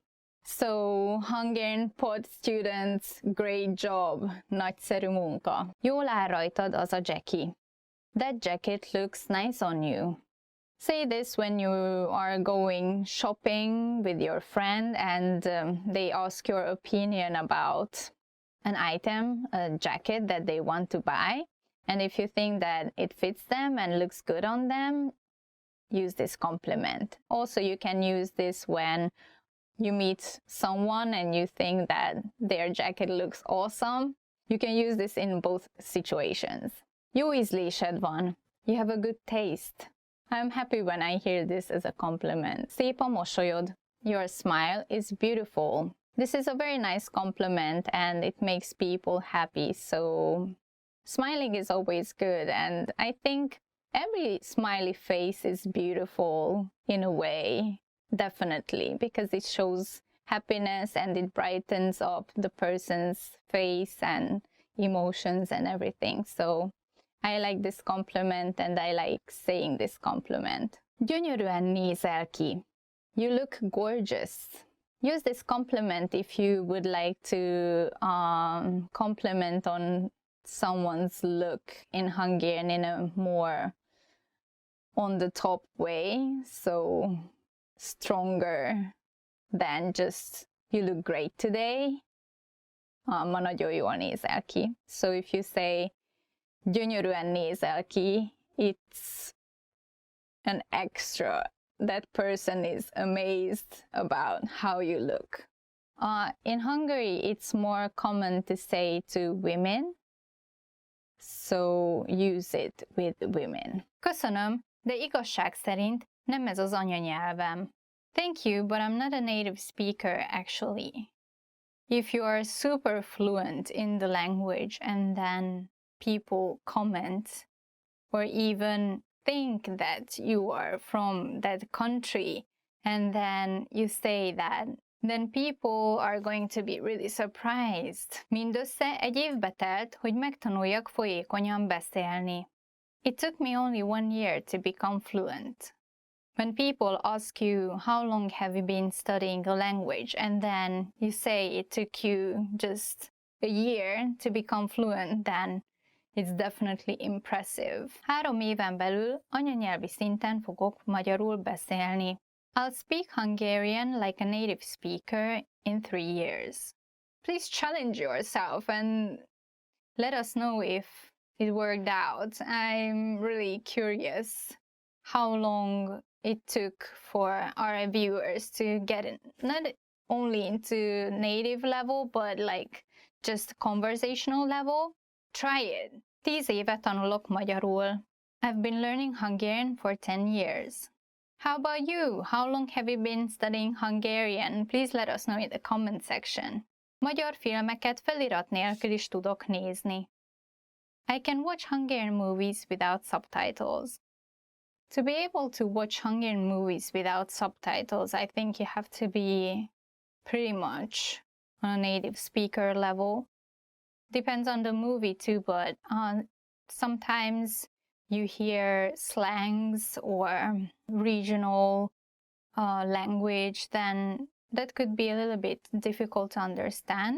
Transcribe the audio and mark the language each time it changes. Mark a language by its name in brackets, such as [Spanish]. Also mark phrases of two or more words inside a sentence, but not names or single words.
[English] So, Hungarian pod students, great job, [Hungarian] nagyszerű munka. Jól áll rajtad az a jacket. [English] That jacket looks nice on you. Say this when you are going shopping with your friend and they ask your opinion about an item, a jacket that they want to buy. And if you think that it fits them and looks good on them, use this compliment. Also, you can use this when you meet someone and you think that their jacket looks awesome. You can use this in both situations. [Hungarian] Jó ízlésed van. [English] You have a good taste. I'm happy when I hear this as a compliment. [Hungarian] Szép a mosolyod. [English] Your smile is beautiful. This is a very nice compliment and it makes people happy. So smiling is always good, and I think every smiley face is beautiful in a way, definitely, because it shows happiness and it brightens up the person's face and emotions and everything. So I like this compliment and I like saying this compliment. [Hungarian] Gyönyörűen nézel ki. [English] You look gorgeous. Use this compliment if you would like to compliment on someone's look in Hungarian in a more on the top way, so stronger than just you look great today. [Hungarian] Ma nagyon jól nézel ki. [English] So if you say [Hungarian] gyönyörűen nézel ki, [English] it's an extra. That person is amazed about how you look. In Hungary, it's more common to say to women, so use it with women. [Hungarian] Köszönöm, de igazság szerint nem ez az anyanyelvem. [English] Thank you, but I'm not a native speaker actually. If you are super fluent in the language and then people comment or even think that you are from that country and then you say that, then people are going to be really surprised. [Hungarian] Mindössze egy évbe telt, hogy megtanuljak folyékonyan beszélni. [English] It took me only 1 year to become fluent. When people ask you, how long have you been studying a language? And then you say it took you just a year to become fluent, then it's definitely impressive. [Hungarian] 3 éven belül anyanyelvi szinten fogok magyarul beszélni. [English] I'll speak Hungarian like a native speaker in 3 years. Please challenge yourself and let us know if it worked out. I'm really curious how long it took for our viewers to get in, not only into native level, but like just conversational level. Try it. [Hungarian] 10 éve tanulok magyarul. [English] I've been learning Hungarian for 10 years. How about you? How long have you been studying Hungarian? Please let us know in the comment section. [Hungarian] Magyar filmeket felirat nélkül is tudok nézni. [English] I can watch Hungarian movies without subtitles. To be able to watch Hungarian movies without subtitles, I think you have to be pretty much on a native speaker level. Depends on the movie too, but sometimes you hear slangs or regional language, then that could be a little bit difficult to understand.